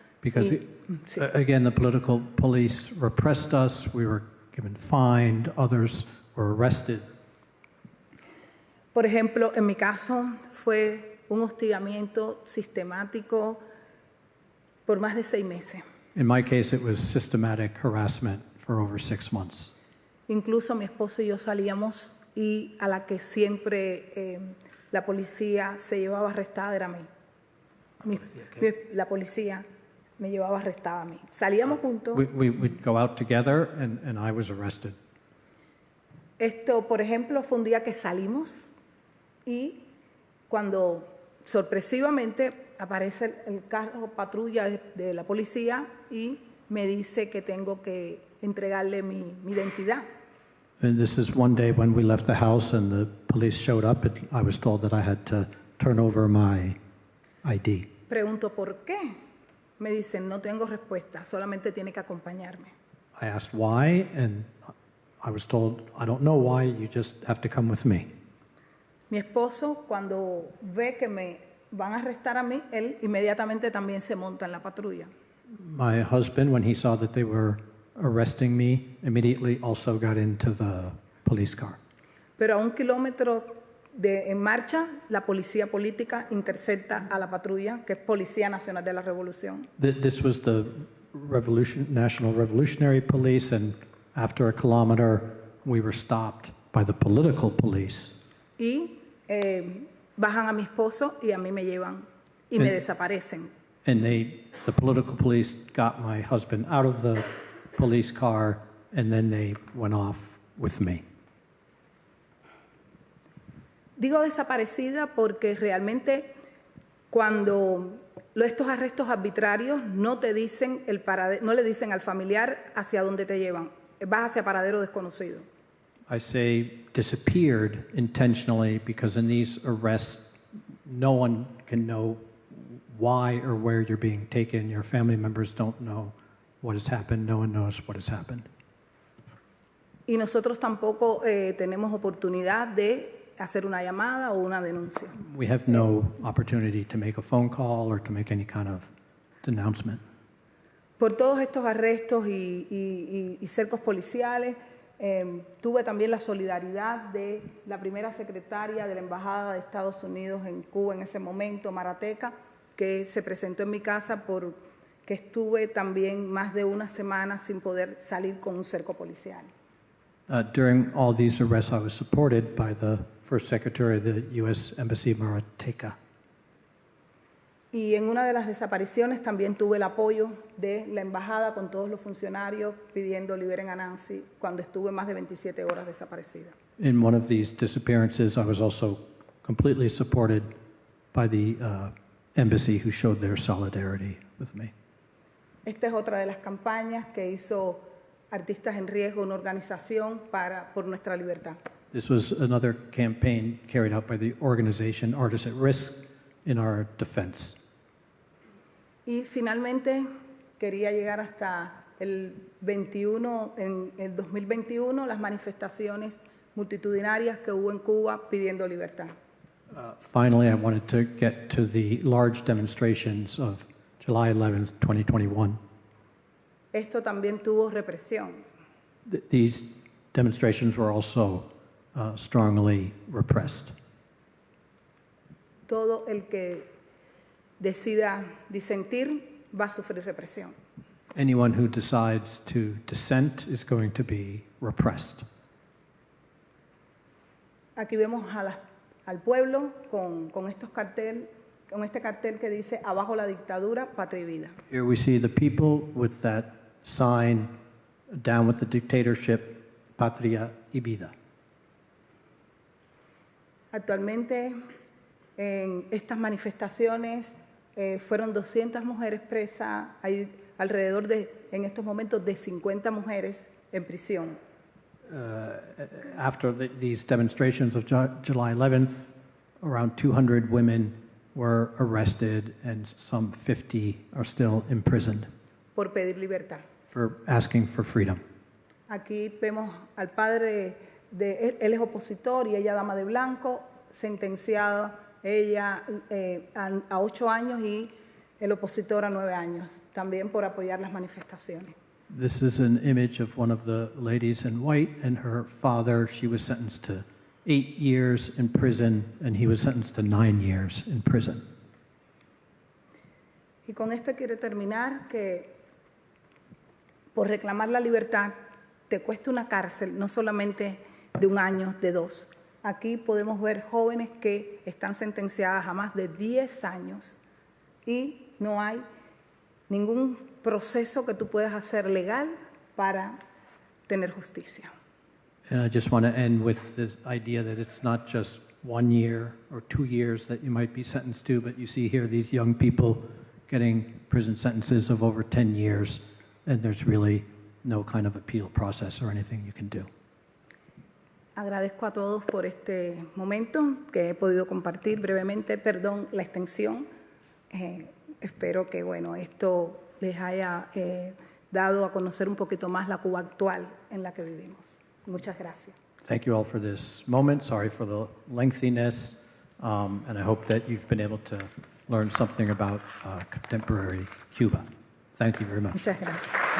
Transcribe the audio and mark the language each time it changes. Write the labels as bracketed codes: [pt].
[en] Because, again, the political police repressed us, we were given fined, others were arrested. [es] Por ejemplo, en mi caso fue un hostigamiento sistemático por más de 6 meses. [en] In my case, it was systematic harassment for over 6 months. [es] Incluso mi esposo y yo salíamos y a la que siempre la policía se llevaba arrestada era a mí. La policía me llevaba arrestada a mí. Salíamos juntos. [en] We'd go out together and I was arrested. [es] Esto, por ejemplo, fue un día que salimos y cuando sorpresivamente aparece el carro patrulla de la policía y me dice que tengo que entregarle mi identidad. [en] And this is one day when we left the house and the police showed up, and I was told that I had to turn over my ID. [es] Pregunto, ¿por qué? Me dicen, no tengo respuesta, solamente tiene que acompañarme. [en] I asked why, and I was told, I don't know why, you just have to come with me. [es] Mi esposo, cuando ve que me van a arrestar a mí, él inmediatamente también se monta en la patrulla. [en] My husband, when he saw that they were arresting me, immediately also got into the police car. [es] Pero a 1 kilómetro en marcha, la policía política intercepta a la patrulla, que es Policía Nacional de la Revolución. [en] This was the National Revolutionary Police, and after a kilometer, we were stopped by the political police. [es] Y bajan a mi esposo y a mí me llevan y me desaparecen. [en] And the political police got my husband out of the police car, and then they went off with me. [es] Digo desaparecida porque realmente cuando estos arrestos arbitrarios no te dicen no le dicen al familiar hacia dónde te llevan, vas hacia paradero desconocido. [en] I say disappeared intentionally because in these arrests, no one can know why or where you're being taken. Your family members don't know what has happened. No one knows what has happened. [es] Y nosotros tampoco tenemos oportunidad de hacer una llamada o una denuncia. [en] We have no opportunity to make a phone call or to make any kind of denouncement. [es] Por todos estos arrestos y cercos policiales, tuve también la solidaridad de la primera secretaria de la Embajada de Estados Unidos en Cuba en ese momento, Marateca, que se presentó en mi casa porque estuve también más de una semana sin poder salir con un cerco policial. [en] During all these arrests, I was supported by the First Secretary of the U.S. Embassy, Marateca. [es] Y en una de las desapariciones también tuve el apoyo de la embajada con todos los funcionarios pidiendo liberen a Nancy cuando estuve más de 27 horas desaparecida. [en] In one of these disappearances, I was also completely supported by the embassy who showed their solidarity with me. [es] Esta es otra de las campañas que hizo Artistas en Riesgo, una organización por nuestra libertad. [en] This was another campaign carried out by the organization Artists at Risk in our defense. [es] Y finalmente quería llegar hasta el 21, en el 2021, las manifestaciones multitudinarias que hubo en Cuba pidiendo libertad. [en] Finally, I wanted to get to the large demonstrations of July 11th, 2021. [es] Esto también tuvo represión. [en] These demonstrations were also strongly repressed. [es] Todo el que decida disentir va a sufrir represión. [en] Anyone who decides to dissent is going to be repressed. [es] Aquí vemos al pueblo con este cartel que dice abajo la dictadura, patria y vida. [en] Here we see the people with that sign, down with the dictatorship, [es] patria y vida. Actualmente en estas manifestaciones fueron 200 mujeres presas, hay alrededor en estos momentos de 50 mujeres en prisión. [en] After these demonstrations of July 11th, around 200 women were arrested and some 50 are still imprisoned [es] Por pedir libertad. [en] for asking for freedom. [es] Aquí vemos al padre él es opositor y ella dama de blanco, sentenciada ella a 8 años y el opositor a 9 años, también por apoyar las manifestaciones. [en] This is an image of one of the ladies in white and her father. She was sentenced to 8 years in prison and he was sentenced to 9 years in prison. [es] Y con esto quiero terminar que por reclamar la libertad te cuesta una cárcel, no solamente de 1 año, de 2. Aquí podemos ver jóvenes que están sentenciadas a más de 10 años y no hay ningún proceso que tú puedas hacer legal para tener justicia. [en] And I just want to end with this idea that it's not just 1 year or 2 years that you might be sentenced to, but you see here these young people getting prison sentences of over 10 years, and there's really no kind of appeal process or anything you can do. [es] Agradezco a todos por este momento que he podido compartir brevemente. Perdón la extensión. Espero que esto les haya dado a conocer un poquito más la Cuba actual en la que vivimos. Muchas gracias. [en] Thank you all for this moment. Sorry for the lengthiness, and I hope that you've been able to learn something about contemporary Cuba. Thank you very much. [es] Muchas gracias.